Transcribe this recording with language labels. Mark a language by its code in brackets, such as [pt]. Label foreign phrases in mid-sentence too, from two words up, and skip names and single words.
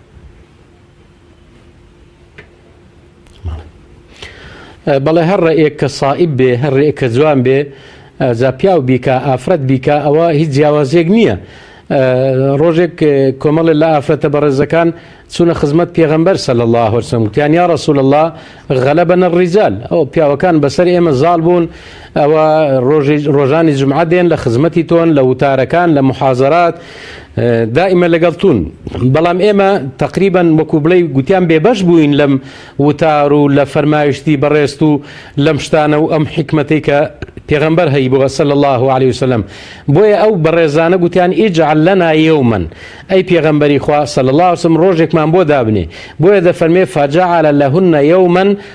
[ckb] بەڵێ هەر ڕێیەک کە سائب بێ هەر ڕێیەک کە جوان بێ زا پیاو بیکە ئافرەت بیکە ئەوە هیچ جیاوازێک نییە. ڕۆژێک کۆمەڵێک لە ئافرەتە بەڕێزەکان چوونە خزمەت پێغەمبەر [ar] صلی الله علیه وسلم [ckb] گوتیان [ar] یا رسول الله غەلەبەنە الرجال [ckb] ئەو پیاوەکان بەسەر ئێمە زاڵ بوون ئەوە ڕۆژانی جومعە دێن لە خزمەتی تۆن لە وتارەکان لە محازەرات دائما لەگەڵتون بەڵام ئێمە تقریبا وەکو بڵێ گوتیان بێبەش بووین لەم وتار و لە فەرمایشتی بەڕێست و لەم شتانە و ئەم حکمەتەی کە پێغەمبەر هەیبووە [ar] صلی الله علیه وسلم [ckb] بۆیە ئەو بەڕێزانە گوتیان [ar] ئیجعل لنا یوما [ckb] ئەی پێغەمبەری خوا [ar] صلی الله علیه وسلم [ckb] ڕۆژێکمان بۆ دابنێ بۆیە دەفەرمێ [ar] فجعل لهن یوما